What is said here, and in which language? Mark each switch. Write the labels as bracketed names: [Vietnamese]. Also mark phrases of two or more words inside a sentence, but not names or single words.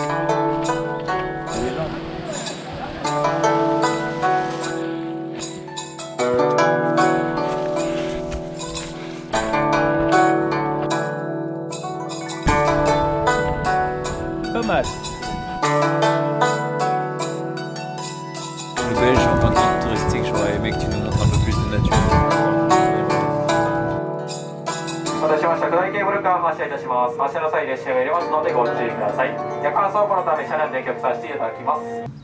[French] Pas mal. Le belge, en tant que guide touristique, j'aurais aimé que tu nous montres un peu plus de nature. [Japanese] 車内ケーブルカー発車いたします。発車の際列車が入れますのでご注意ください。夜間走行のため車内で電極させていただきます。